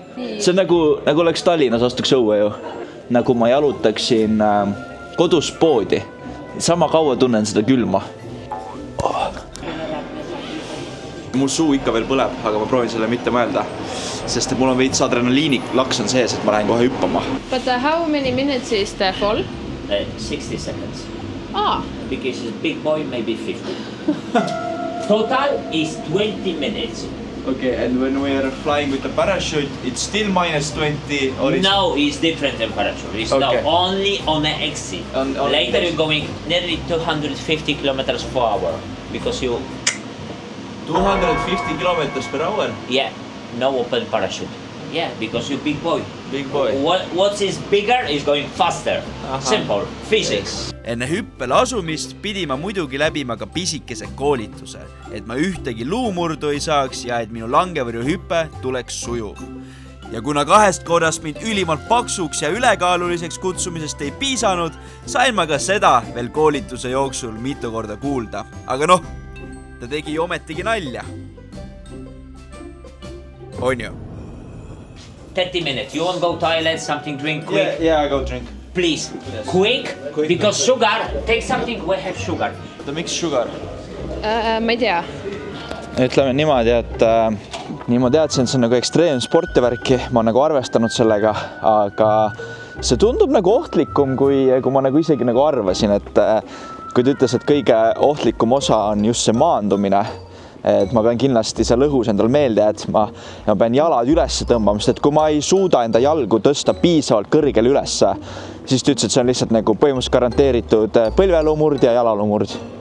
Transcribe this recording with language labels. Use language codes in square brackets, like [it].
[et] See on nagu oleks Tallinnas astuks õue ju. Nagu ma jalutaksin kodus poodi. Sama kaua tunnen seda külma. Mul suu ikka veel põleb, aga ma proovin selle mitte mõelda. Sest et mul on veits adrenaliini laks on sees, et ma lähen kohe hüppama. [en] But how many minutes is the fall? 60 seconds. because it's big boy, maybe 50. Total is 20 minutes. Okay, and when we are flying with the parachute, it's still minus 20 or it's... Now it's different temperature. It's Okay. now only on the exit. On Later exit. you're going nearly 250 kilometers per hour because you, 250 kilometers per hour. yeah, no open parachute. Yeah, because you're big boy. Big boy. What is bigger is going faster. Simple. Physics. [et] Enne hüppele asumist pidi ma muidugi läbima ka pisikese koolituse, et ma ühtegi luumurdu ei saaks ja et minu langevõrju hüpe tuleks sujuv. Ja kuna 2 korrast mind ülimalt paksuks ja ülekaaluliseks kutsumisest ei piisanud, sain ma ka seda veel koolituse jooksul mitu korda kuulda. Aga noh, ta tegi ju ometigi nalja. On ju? [en] 30 minutes. You want to go toilet, something drink quick? Yeah, I go drink. Please, quick, because sugar, take something, we have sugar. The mix sugar. [et] Ma ei tea. Ütleme niimoodi, et nii ma teadsin, et see on nagu ekstreemsportivärki, ma olen nagu arvestanud sellega, aga see tundub nagu ohtlikum, kui ma nagu isegi nagu arvasin, et kui ta ütles, et kõige ohtlikum osa on just see maandumine, et ma pean kindlasti seal õhus endal meelde jätma ja ma pean jalad üles tõmbama, sest et kui ma ei suuda enda jalgu tõsta piisavalt kõrgele ülesse, siis ta ütles, et see on lihtsalt nagu põhimõtteliselt garanteeritud põlveluumurd ja jalaluumurd.